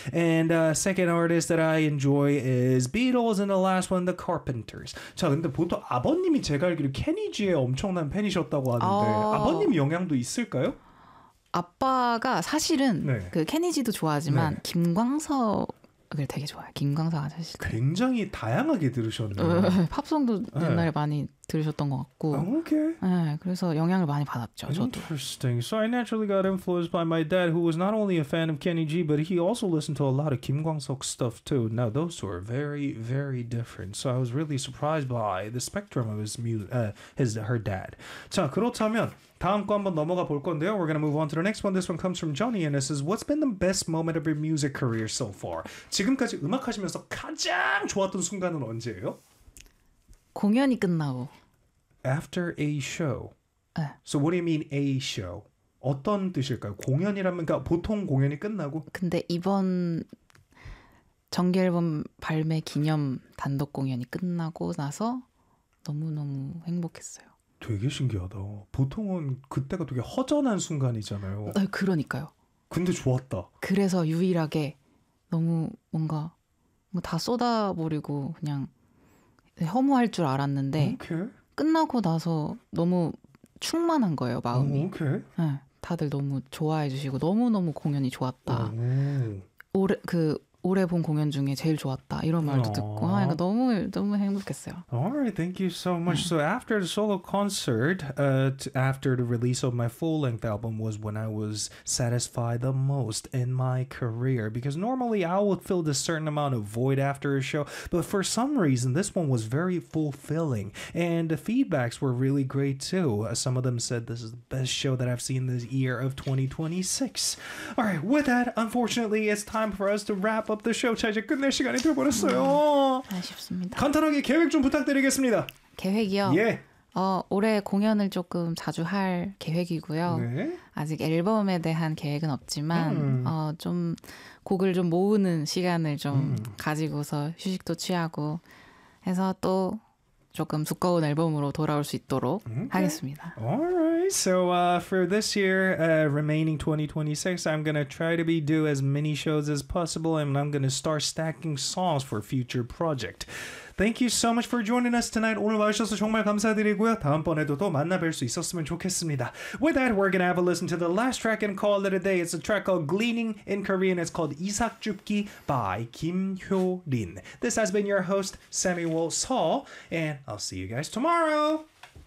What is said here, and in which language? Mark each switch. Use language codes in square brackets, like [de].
[en] And second artist that I enjoy is Beatles, and the last one, the Carpenters. [ko] 자 근데 보통 아버님이 제가 알기로 케니지의 엄청난 팬이셨다고 하는데 아버님 영향도 있을까요? 아빠가 사실은 네. 그 케니지도 좋아하지만 네. 김광석 그 되게 좋아요. 김광석 아저씨. 굉장히 다양하게 들으셨네요. 팝송도 옛날에 네. 많이 들으셨던 것 같고. [en] 오케이. Okay. [ko] 네, 그래서 영향을 많이 받았죠. [en] Interesting. [ko] 저도. [en] So I naturally got influenced by my dad, who was not only a fan of Kenny G, but he also listened to a lot of Kim Kwang-seok stuff too. Now those two are very, very different. So I was really surprised by the spectrum of her dad. [ko] 자, 그렇다면 다음 거 한번 넘어가 볼 건데요. [en] We're gonna move on to the next one. This one comes from Johnny, and it says, "What's been the best moment of your music career so far?" [ko] 지금까지 음악 하시면서 가장 좋았던 순간은 언제예요? 공연이 끝나고 [en] after a show. [ko] 네. [en] So what do you mean a show? [ko] 어떤 뜻일까요? 공연이라면 그러니까 보통 공연이 끝나고 근데 이번 정규 앨범 발매 기념 단독 공연이 끝나고 나서 너무너무 행복했어요. 되게 신기하다. 보통은 그때가 되게 허전한 순간이잖아요. 네, 그러니까요. 근데 좋았다. 그래서 유일하게 너무 뭔가 다 쏟아버리고 그냥 허무할 줄 알았는데 [en] okay. [ko] 끝나고 나서 너무 충만한 거예요, 마음이. [en] Okay. 네, [ko] 다들 너무 좋아해 주시고 너무너무 공연이 좋았다. Oh. 올해 본 공연 중에 제일 좋았다. 이런 말도 듣고 아, 그러니까 너무 행복했어요. [en] Alright, thank you so much. So after the solo concert, after the release of my full-length album was when I was satisfied the most in my career. Because normally I would fill a certain amount of void after a show, but for some reason this one was very fulfilling. And the feedbacks were really great too. Some of them said this is the best show that I've seen this year of 2026. Alright, with that, unfortunately it's time for us to wrap up the show. [ko] 자 이제 끝낼 시간이 되어버렸어요. 아쉽습니다. 간단하게 계획 좀 부탁드리겠습니다. 계획이요? 예. 올해 공연을 조금 자주 할 계획이고요. 네. 아직 앨범에 대한 계획은 없지만 좀 곡을 좀 모으는 시간을 좀 가지고서 휴식도 취하고 해서 또 조금 두꺼운 앨범으로 돌아올 수 있도록 [en] okay. [ko] 하겠습니다. [en] Alright, so for this year, remaining 2026, I'm gonna try to do as many shows as possible, and I'm gonna start stacking songs for future project. Thank you so much for joining us tonight. [ko] 오늘 와주셔서 정말 감사드리고요. 다음번에도 또 만나뵐 수 있었으면 좋겠습니다. [en] With that, we're gonna have a listen to the last track and call it a day. It's a track called Gleaning in Korean. It's called 이삭줍기 by 김효린. This has been your host, Samuel Saul, and I'll see you guys tomorrow.